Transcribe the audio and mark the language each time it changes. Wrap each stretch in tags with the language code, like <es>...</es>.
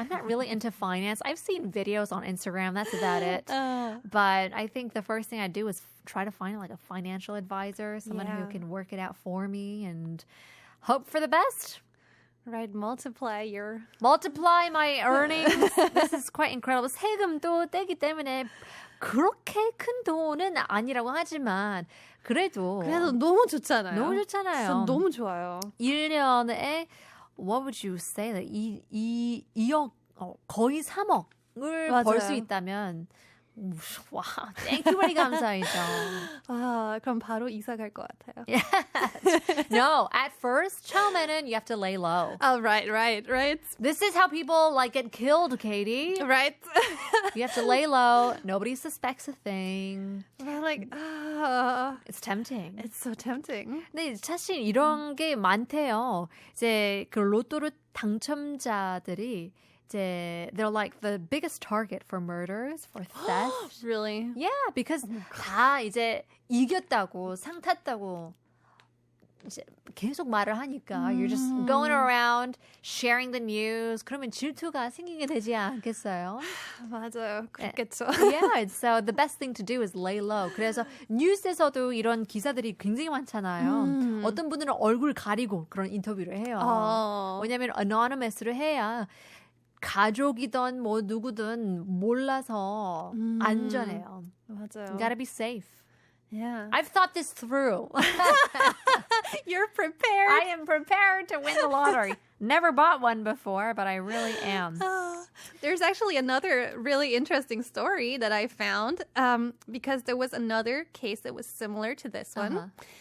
<en>I'm not really into finance. I've seen videos on Instagram. That's about it. But I think the first thing I do is try to find like a financial advisor, someone who can work it out for me and hope for the best. Right, multiply my earnings. This is quite incredible.</en> <ko>세금도 떼기 때문에 그렇게 큰 돈은 아니라고 하지만 그래도 너무 좋잖아요. 너무 좋잖아요. 너무 좋아요. 1년에</ko> <en>what would you say?</en> <ko>2억 거의 3억을 벌 수 있다면 와, 땡큐버리 감사이죠. 아, 그럼 바로 이사 갈 것 같아요.</ko> <en>No, at first,</en> <ko>처음에는</ko> <en>you have to lay low. Oh, right. This is how people like get killed, Kady. Right. You have to lay low. Nobody suspects a thing. We're like, It's tempting. It's so tempting.</en> <ko>근데 사실 이런 게 많대요. 이제 그 로또로 당첨자들이</ko> <en>they're like the biggest target for murders, for theft. Really? Yeah, because</en> <ko>다 이제 이겼다고, 상 탔다고 이제 계속 말을 하니까</ko> <en>you're just going around sharing the news.</en> <ko>그러면 질투가 생기게 되지 않겠어요? 맞아요. 그렇겠죠.</ko> <en>Yeah, so the best thing to do is lay low.</en> <ko>그래서 뉴스에서도 이런 기사들이 굉장히 많잖아요. 어떤 분들은 얼굴 가리고 그런 인터뷰를 해요. 왜냐하면 anonymous로 해야 가족이든 뭐 누구든 몰라서 안전해요. 맞아요.</ko> <en>You gotta be safe. Yeah. I've thought this through. You're prepared. I am prepared to win the lottery. Never bought one before, but I really am. There's actually another really interesting story that I found because there was another case that was similar to this one.</en>